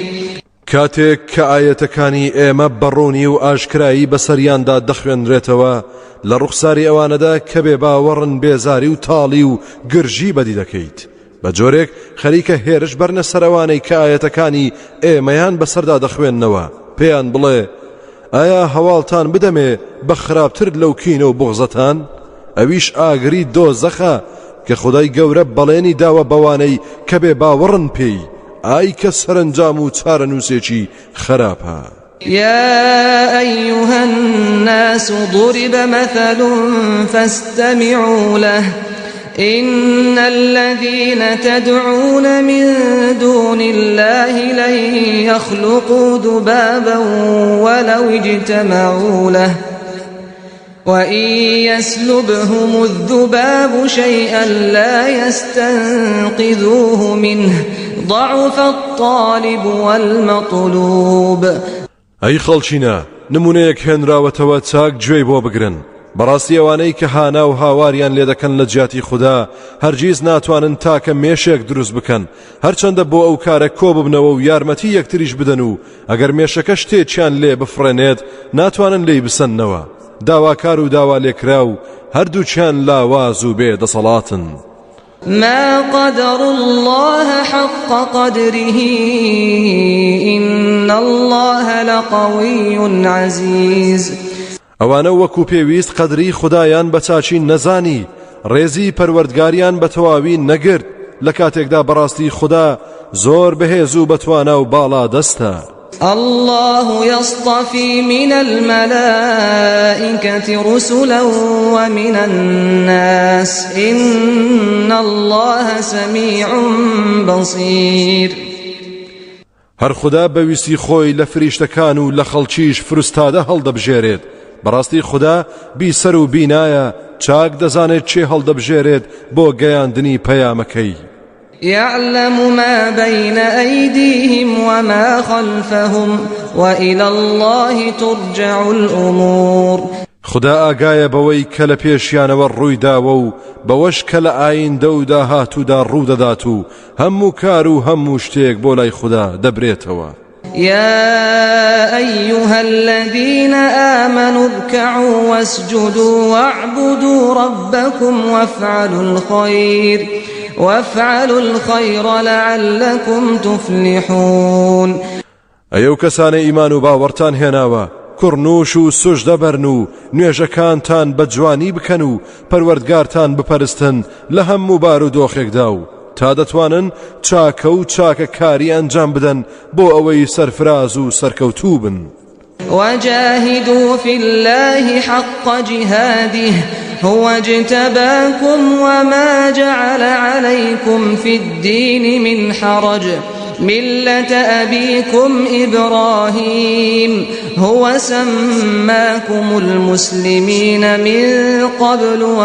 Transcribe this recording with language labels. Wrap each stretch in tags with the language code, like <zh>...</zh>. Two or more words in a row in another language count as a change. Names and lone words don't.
<ckb>کاتێک کە ئاەتەکانی ئێمە بەڕوونی و ئاشکرایی بەسەریاندا دەخوێنرێتەوە لە ڕوخساری ئەوانەدا کە بێ باوەڕن بێزاری و تاڵی و گرژی بەدی دەکەیت بە جۆرێک خەریکە هێرش بەرنە سەرەوانەی کە ئاەتەکانی ئێمەیان بەسەردا دەخوێننەوە پێیان بڵێ ئایا هەواڵتان بدەمێ بە خراپتر لەو کینە و بوغزەتان ئەویش ئاگری دۆزەخە کە خودای گەورە بەڵێنی داوە بەوانەی کە بێ باوەڕن پێی ئای کە سەرنجام و چارەنووسێکی خراپە.</ckb> <ar>يا أيها الناس ضرب مثل فاستمعوا له إن الذين تدعون من دون الله لن يخلقوا ذبابا ولو اجتمعوا له وإن يسلبهم الذباب شيئا لا يستنقذوه منه ضعف الطالب والمطلوب.</ar> <ckb>ئەی خەڵچینە نمونەیەک هێنراوەتەوە چاک گوێی بۆ بگرن بەڕاستی ئەوانەی کە هانا و هاواریان لێ دەکەن لە جیاتی خوددا هەرگیز ناتوانن تاکە مێشێک دروست بکەن هەرچەندە بۆ ئەو کارە کۆ ببنەوە و یارمەتی یەکتریش بدەن و ئەگەر مێشەکە شتێکیان لێ بفڕێنێت ناتوانن لێی بسەنەوە. داواکار و داوا لێکرا و هەردووچیان لاواز و بێ دەسەڵاتن.</ckb> <ar>ما قدر الله حق قدره إن الله لقوي عزيز.</ar> <ckb>ئەوانە وەکو پێویست قەدری خودایان بە چاچی نەزانی ڕێزی پەروەردگاریان بە تەواوی نەگرت لە کاتێکدا بەڕاستی خوددا زۆر بەهێز و بەتوانە و باڵا دەستە.</ckb> <ar>الله يصطفي من الملائكة رسلا ومن الناس إن الله سميع بصير.</ar> <ckb>هەر خوددا بەویستی خۆی لە فریشتەکان و لە خەڵکیش فروستادە هەڵدەبژێرێت بەڕاستی خوددا بیسەر و بینایە چاک دەزانێت چێ هەڵدەبژێرێت بۆ گەیاندنی پەیامەکەی.</ckb> <ar>يعلم ما بين أيديهم وما خلفهم وإلى الله ترجع الأمور.</ar> <ckb>خدا ئاگایە بەوەی کە لە پێشیانەوە ڕوویداوە و بەوەش کە لە ئایندە و داهاتوودا ڕوودەدات و هەموو کار و هەموو شتێک بۆ لای خوددا دەبرێتەوە.</ckb> <ar>يا أيها الذين آمنوا اركعوا واسجدوا واعبدوا ربكم وافعلوا الخير لعلكم تفلحون.</ar> <ckb>ئەو کەسانە ئیمان و باوەڕتان هێناوە کوڕنوش و سوژدە بەرن و نوێژەکانتان بە جوانی بکەن و پەروەردگارتان بپەرستن لە هەموو بار و دۆخێکدا و تا دەتوانن چاکە و چاکە کاری ئەنجام بدەن بۆ ئەوەی سەرفراز و سەرکەوتوو بن.</ckb> <ar>وجاهدوا في الله حق جهاده هو اجتباكم وما جعل عليكم في الدين من حرج ملة أبيكم إبراهيم هو سماكم المسلمين من قبل</ar>